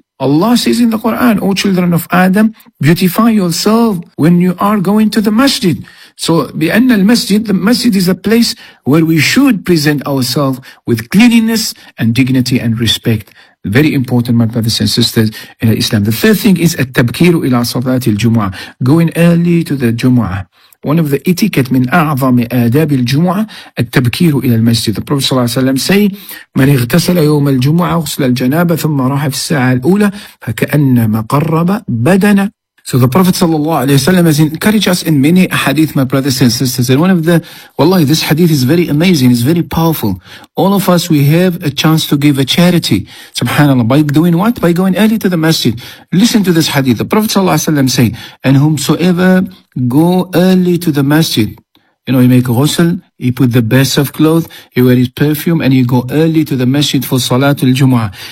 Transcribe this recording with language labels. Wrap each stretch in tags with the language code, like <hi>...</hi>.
<en>Allah says in the Quran, O children of Adam, beautify yourself when you are going to the masjid. So,</en> <ar>بِأَنَّ الْمَسْجِدِ</ar> <en>The masjid is a place where we should present ourselves with cleanliness and dignity and respect. Very important, my brothers and sisters in Islam. The third thing is</en> <ar>التَّبْكِيرُ إِلَىٰ صَلَاتِ الْجُمُعَةِ</ar> <en>Going early to the Jumu'ah. One of the etiquette</en> <ar>من أعظم آداب الجمعة التبكير إلى المسجد.</ar> <en>The Prophet</en> <ar>صلى الله عليه وسلم</ar> <en>say,</en> <ar>من اغتسل يوم الجمعة غسل الجنابة ثم راح في الساعة الأولى فكأنما قرب بدنا.</ar> <en>So the Prophet</en> <ar>صلى الله عليه وسلم</ar> <en>has encouraged us in many hadith, my brothers and sisters. And one of the, والله, this hadith is very amazing, it's very powerful. All of us, we have a chance to give a charity. SubhanAllah, by doing what? By going early to the masjid. Listen to this hadith. The Prophet</en> <ar>صلى الله عليه وسلم</ar> <en>say, and whomsoever go early to the masjid, you know, he make ghusl, he put the best of clothes, he wear his perfume, and he go early to the masjid for Salatul Jumu'ah.</en>